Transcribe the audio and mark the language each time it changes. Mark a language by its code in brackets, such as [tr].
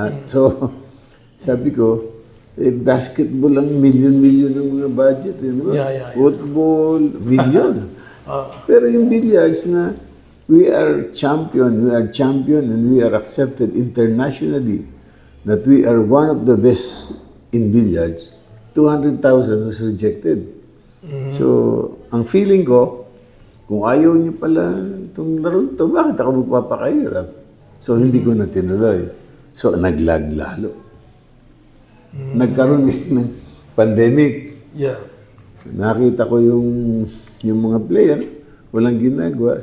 [tl] So, sabi ko, basketball ang million-million ng mga budget. Di ba? [en] Yeah. Football, million. [tl] Pero yung billiards na [en] we are champion and we are accepted internationally that we are one of the best in billiards, 200,000 was rejected. [tl] So, ang feeling ko, kung ayaw niyo pala itong laro ito, bakit ako magpapakahirap? So, hindi ko na tinuloy. So, naglag lalo. Nagkaroon ng pandemic. [en] Yeah. [tl] Nakita ko yung mga player, walang ginagawa.